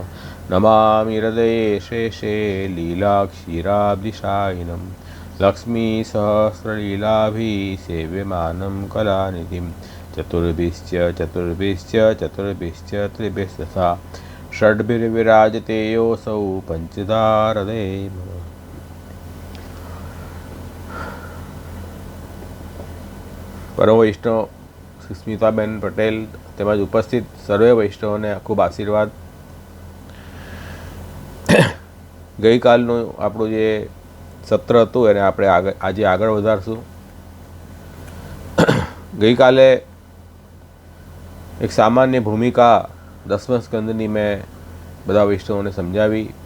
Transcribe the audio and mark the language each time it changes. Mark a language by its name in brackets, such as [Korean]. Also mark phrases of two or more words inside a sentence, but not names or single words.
[Sanskrit] नमामि हृदये शेषे लीलाक्षीराब्धिशायिनं लक्ष्मीसहस्रलीलाभिसेव्यमानं कलानिधिं चतुर्भिश्च त्रिभिस्तथा षड्भिर्विराजते योऽसौ पंचधारदे। [Gujarati] પરમ વૈષ્ણવ સ્મિતાબેન પટેલ તેમજ ઉપસ્થિત સર્વે વૈષ્ણવોને ખૂબ આશીર્વાદ। ગઈકાલનું આપણું જે સત્ર હતું એને આપણે આજે આગળ વધારશું। ગઈકાલે એક સામાન્ય ભૂમિકા 10મા સ્કંદની મેં બધા વૈષ્ણવોને સમજાવી।